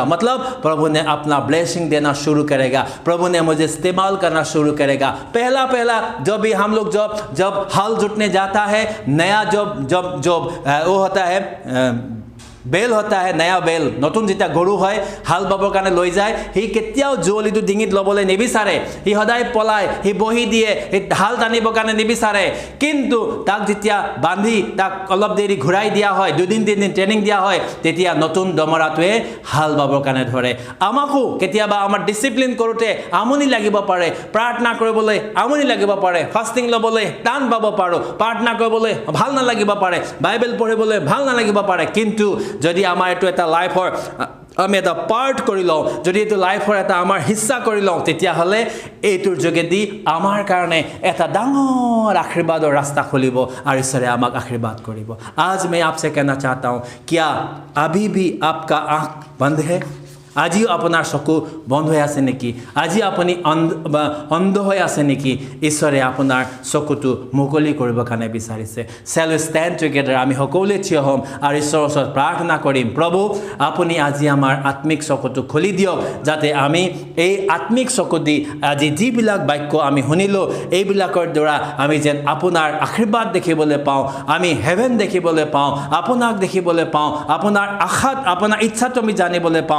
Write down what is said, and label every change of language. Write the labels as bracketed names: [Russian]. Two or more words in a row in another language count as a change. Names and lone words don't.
[Hindi] मतलब प्रभु ने अपना ब्लेसिंग देना शुरू करेगा, प्रभु ने मुझे इस्तेमाल करना शुरू करेगा। पहला जो भी हम लोग जब हल जुटने जाता है, नया जो वो होता है बेल होता है, नया बेल [Assamese] নতুন যেটা গৰু হয় হাল বাবৰ কাৰণ লৈ যায়, হি কেতিয়াও জুৱলিটো ডিঙিত ল'বলৈ নিবিচাৰে, হি সদায় পলায়, হি বহি দিয়ে, হি হাল টানিবৰ কাৰণে নিবিচাৰে। কিন্তু তাক যেতিয়া বান্ধি তাক অলপ দেৰি ঘূৰাই দিয়া হয়, 2 দিন 3 দিন ট্ৰেইনিং দিয়া হয়, তেতিয়া নতুন দমৰাটোৱে হাল বাবৰ কাৰণে ধৰে। আমাকো কেতিয়াবা আমাৰ ডিসিপ্লিন কৰোঁতে আমনি লাগিব পাৰে, প্ৰাৰ্থনা কৰিবলৈ আমনি লাগিব পাৰে, ফাষ্টিং ল'বলৈ টান পাব পাৰোঁ, প্ৰাৰ্থনা কৰিবলৈ ভাল নালাগিব পাৰে, বাইবেল পঢ়িবলৈ ভাল নালাগিব পাৰে। কিন্তু যদি আমাৰ এটো এটা লাইফৰ আমি এটা পাৰ্ট কৰি লওঁ, যদি এইটো লাইফৰ এটা আমাৰ হিস্সা কৰি লওঁ, তেতিয়াহ'লে এইটোৰ যোগেদি আমাৰ কাৰণে এটা ডাঙৰ আশীৰ্বাদৰ ৰাস্তা খুলিব আৰু ঈশ্বৰে আমাক আশীৰ্বাদ কৰিব। [Hindi] आज मैं आपसे कहना चाहता हूँ, क्या अभी भी आपका आँख बंद है? [Assamese] আজি আপোনাৰ চকু বন্ধ হৈ আছে নেকি? আজি আপুনি অন্ধ হৈ আছে নেকি? ঈশ্বৰে আপোনাৰ চকুটো মুকলি কৰিবৰ কাৰণে বিচাৰিছে। [English] Shall we stand together? [Assamese] আমি সকলোৱে থিয় হ'ম আৰু ঈশ্বৰৰ ওচৰত প্ৰাৰ্থনা কৰিম, প্ৰভু আপুনি আজি আমাৰ আত্মিক চকুটো খুলি দিয়ক, যাতে আমি এই আত্মিক চকু দি আজি যিবিলাক বাক্য আমি শুনিলোঁ, এইবিলাকৰ দ্বাৰা আমি যেন আপোনাৰ আশীৰ্বাদ দেখিবলৈ পাওঁ, আমি হেভেন দেখিবলৈ পাওঁ, আপোনাক দেখিবলৈ পাওঁ, আপোনাৰ আশাত আপোনাৰ ইচ্ছাটো আমি জানিবলৈ পাওঁ।